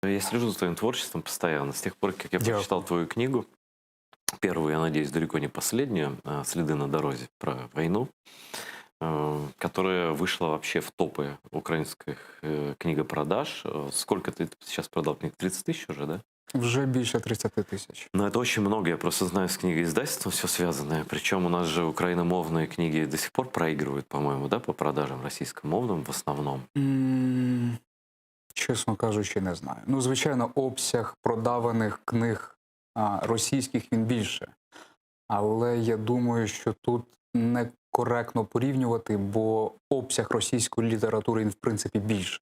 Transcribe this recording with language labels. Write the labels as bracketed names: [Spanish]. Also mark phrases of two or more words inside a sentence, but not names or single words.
[Russian] Я слежу за твоим творчеством постоянно. С тех пор, как я [Ukrainian] Дякую. [Russian] прочитал твою книгу, первую, я надеюсь, далеко не последнюю, «Следы на дороге» про войну, которая вышла вообще в топы украинских книгопродаж. Сколько ты сейчас продал книг? 30 тысяч уже, да? [Ukrainian] Вже більше 30 тисяч. [Russian] Но это очень много, я просто знаю с книгоиздательством все связанное. Причем у нас же украиномовные книги до сих пор проигрывают, по-моему, да, по продажам российскомовным в основном. [Ukrainian] Чесно кажучи, не знаю. Ну, звичайно, обсяг продаваних книг російських він більше. Але я думаю, що тут некоректно порівнювати, бо обсяг російської літератури, він, в принципі, більший.